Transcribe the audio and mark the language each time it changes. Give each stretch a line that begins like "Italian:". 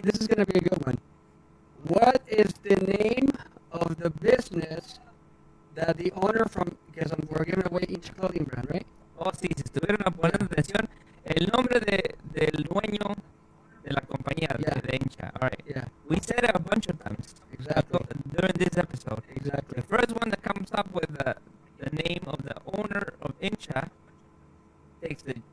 English: This is gonna be a good one. What is the name of the business that the owner from? Because we're giving away each clothing brand, right?
Spanish: Oh, sí, si estuvieron poniendo atención, el nombre del dueño de la compañía de hincha.
English: All right. Yeah. We said it a bunch of times. Exactly. During this episode. Exactly. The first one that comes up with the name of the owner of hincha takes the